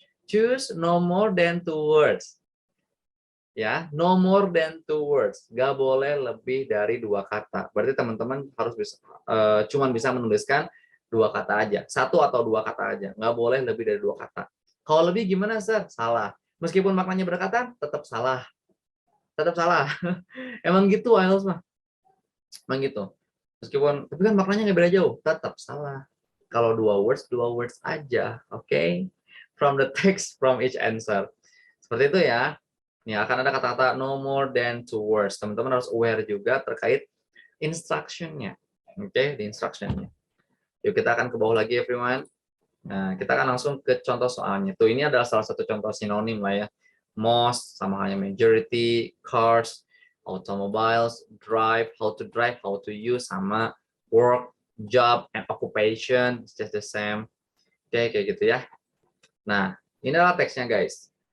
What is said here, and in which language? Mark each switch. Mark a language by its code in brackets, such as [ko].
[en] Choose no more than 2 words. Ya, no more than 2 words. [id] Nggak boleh lebih dari 2 kata. Berarti teman-teman harus bisa, cuman bisa menuliskan 2 kata aja. 1 atau 2 kata aja. Nggak boleh lebih dari 2 kata. Kalau lebih gimana, Sir? Salah. Meskipun maknanya berdekatan, tetap salah. Tetap salah. Emang gitu, IELTS mah. Emang gitu. Meskipun, tapi kan maknanya nggak beda jauh. Tetap salah. Kalau 2 words aja. Oke? Okay? [en] From the text, from each answer. [id] Seperti itu ya. Ya, akan ada kata-kata [en] no more than 2 words. [id] Teman-teman harus aware juga terkait instruction-nya. Oke, di instruction-nya. Yuk kita akan ke bawah lagi everyone. Nah, kita akan langsung ke contoh soalnya. Tuh, ini adalah salah satu contoh sinonim lah ya. [en] Most sama halnya majority, cars, automobiles, drive, how to use, sama work, job, and occupation. It's just the same. Oke, [id] kayak gitu ya. Nah, ini adalah teksnya guys.